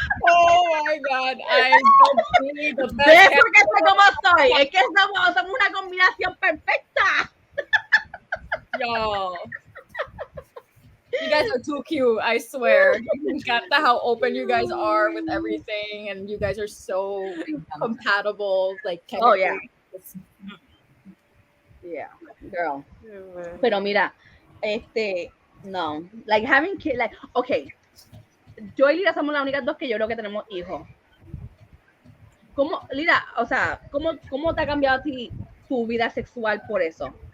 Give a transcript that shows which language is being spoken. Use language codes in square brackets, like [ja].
[en] Oh my God, I don't need the best. [es] ¿Ves por qué soy como soy? Es que somos una combinación perfecta. Yo. [en] You guys are too cute, I swear. You got how open you guys are with everything, and you guys are so compatible, like chemically. Oh, yeah, girl. [es] Pero mira, no, [en] like having kids, [es] like, okay, yo y Lira somos las únicas 2 que yo creo que tenemos hijos. ¿Cómo, Lira, o sea, cómo te ha cambiado a ti tu vida sexual por eso?